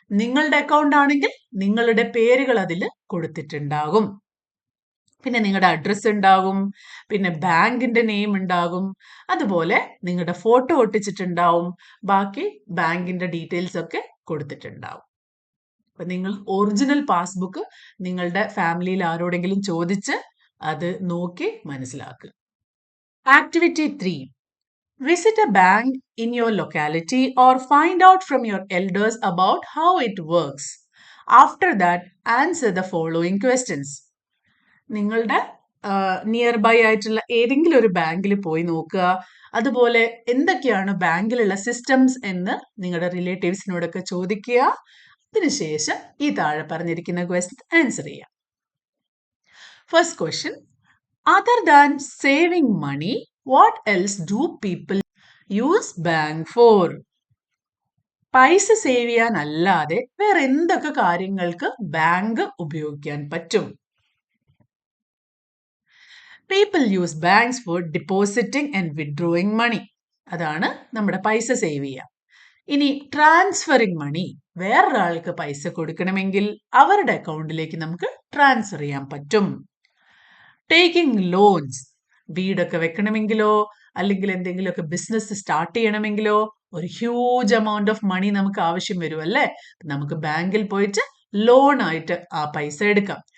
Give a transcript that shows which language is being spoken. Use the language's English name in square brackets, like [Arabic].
[Malayalam] നിങ്ങളുടെ അക്കൗണ്ട് ആണെങ്കിൽ നിങ്ങളുടെ പേരുകൾ അതിൽ കൊടുത്തിട്ടുണ്ടാകും, പിന്നെ നിങ്ങളുടെ അഡ്രസ്സ് ഉണ്ടാകും, പിന്നെ ബാങ്കിന്റെ നെയിം ഉണ്ടാകും, അതുപോലെ നിങ്ങളുടെ ഫോട്ടോ ഒട്ടിച്ചിട്ടുണ്ടാവും, ബാക്കി ബാങ്കിന്റെ ഡീറ്റെയിൽസ് ഒക്കെ കൊടുത്തിട്ടുണ്ടാവും. അപ്പൊ നിങ്ങൾ ഒറിജിനൽ പാസ്ബുക്ക് നിങ്ങളുടെ ഫാമിലിയിൽ ആരോടെങ്കിലും ചോദിച്ച് അത് നോക്കി മനസ്സിലാക്കുക. Activity 3. [English] Visit a bank in your locality or find out from your elders about how it works. After that, answer the following questions. [Malayalam] നിങ്ങളുടെ നിയർ ബൈ ആയിട്ടുള്ള ഏതെങ്കിലും ഒരു ബാങ്കിൽ പോയി നോക്കുക, അതുപോലെ എന്തൊക്കെയാണ് ബാങ്കിലുള്ള സിസ്റ്റംസ് എന്ന് നിങ്ങളുടെ റിലേറ്റീവ്സിനോടൊക്കെ ചോദിക്കുക. അതിനുശേഷം ഈ താഴെ പറഞ്ഞിരിക്കുന്ന ക്വസ്റ്റ്യൻ ആൻസർ ചെയ്യാം. [English] First question, other than saving money, what else do people use bank for? [Malayalam] പൈസ സേവ് ചെയ്യാൻ അല്ലാതെ വേറെ എന്തൊക്കെ കാര്യങ്ങൾക്ക് ബാങ്ക് ഉപയോഗിക്കാൻ പറ്റും? [English] People use banks for depositing and withdrawing money. [Malayalam] അതാണ് നമ്മുടെ പൈസ സേവ് ചെയ്യുക. ഇനി [English] transferring money, [Malayalam] വേറൊരാൾക്ക് പൈസ കൊടുക്കണമെങ്കിൽ അവരുടെ അക്കൗണ്ടിലേക്ക് നമുക്ക് ട്രാൻസ്ഫർ ചെയ്യാൻ പറ്റും. [English] taking loans, [Malayalam] വീടൊക്കെ വെക്കണമെങ്കിലോ അല്ലെങ്കിൽ എന്തെങ്കിലുമൊക്കെ ബിസിനസ് സ്റ്റാർട്ട് ചെയ്യണമെങ്കിലോ ഒരു [English] huge amount of money [Malayalam] നമുക്ക് ആവശ്യം വരും, അല്ലേ? നമുക്ക് ബാങ്കിൽ പോയിട്ട് ലോൺ ആയിട്ട് ആ പൈസ എടുക്കാം.